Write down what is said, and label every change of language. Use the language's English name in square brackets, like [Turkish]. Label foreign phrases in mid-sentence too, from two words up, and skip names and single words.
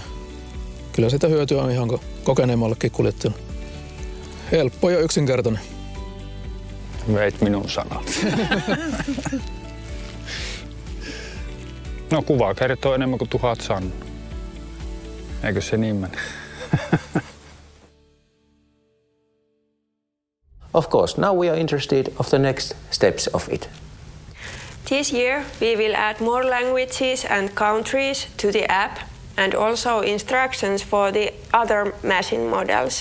[Finnish] Kyllä sitä hyötyä on ihan kokeneemmallekin kuljettajalle. Helppo ja yksinkertainen. Veit minun sanat. No kuva kertoo enemmän kuin 1000 sanaa. Eikö se niin mene? [English] Of course, now we are interested of the next steps of it. This year we will add more languages and countries to the app and also instructions for the other machine models.